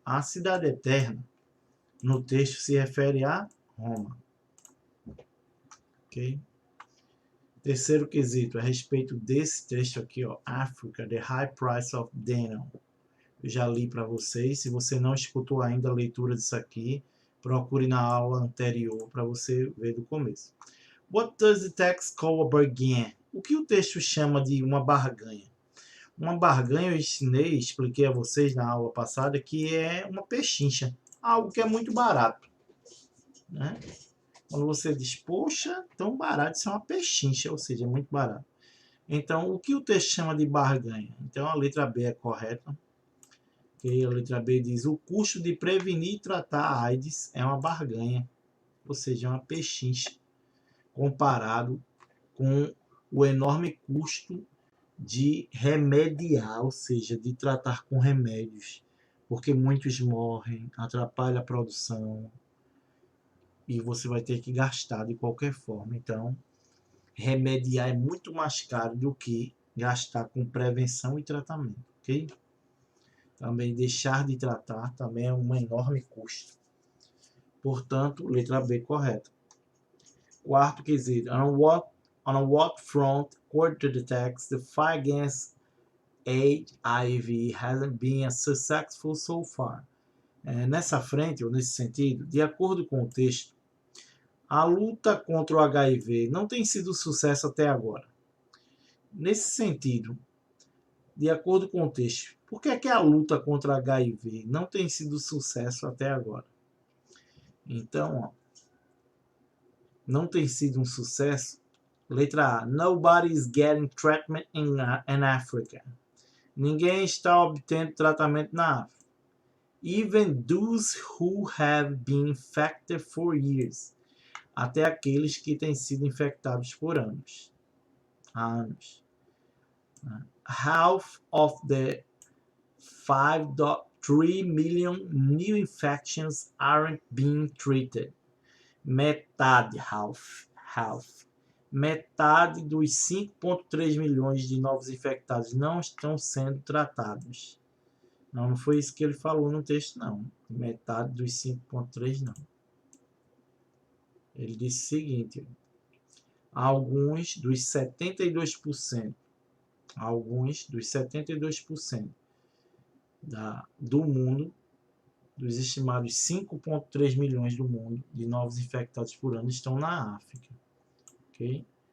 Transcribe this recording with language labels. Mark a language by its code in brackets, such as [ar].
[pt] A cidade eterna no texto se refere a Roma. Ok? Terceiro quesito, a respeito desse texto aqui, ó, [en] Africa, the high price of denim. [pt] Eu já li para vocês. Se você não escutou ainda a leitura disso aqui, procure na aula anterior para você ver do começo. [en] What does the text call a bargain? [pt] O que o texto chama de uma barganha? Uma barganha eu ensinei, expliquei a vocês na aula passada, que é uma pechincha, algo que é muito barato, né? Quando você diz, poxa, tão barato, isso é uma pechincha, ou seja, é muito barato. Então, o que o texto chama de barganha? Então, a letra B é correta. Okay? A letra B diz, o custo de prevenir e tratar a AIDS é uma barganha, ou seja, é uma pechincha, comparado com o enorme custo de remediar, ou seja, de tratar com remédios, porque muitos morrem, atrapalha a produção e você vai ter que gastar de qualquer forma. Então, remediar é muito mais caro do que gastar com prevenção e tratamento, ok? Também deixar de tratar também é um enorme custo. Portanto, letra B correta. Quarto quesito, [en] on what front, according to the text, the fight against HIV hasn't been successful so far. [pt] Nessa frente, ou nesse sentido, de acordo com o texto, a luta contra o HIV não tem sido sucesso até agora. Nesse sentido, de acordo com o texto, por que é que a luta contra o HIV não tem sido sucesso até agora? Então, ó, não tem sido um sucesso. Letra A. [en] Nobody is getting treatment in Africa. [pt] Ninguém está obtendo tratamento na África. [en] Even those who have been infected for years. [pt] Até aqueles que têm sido infectados por anos. Há anos. [en] Half of the 5.3 million new infections aren't being treated. [pt] Metade, half. Metade dos 5,3 milhões de novos infectados não estão sendo tratados. Não foi isso que ele falou no texto, não. Metade dos 5,3 não. Ele disse o seguinte, alguns dos 72% do mundo, dos estimados 5,3 milhões do mundo de novos infectados por ano estão na África. Ok?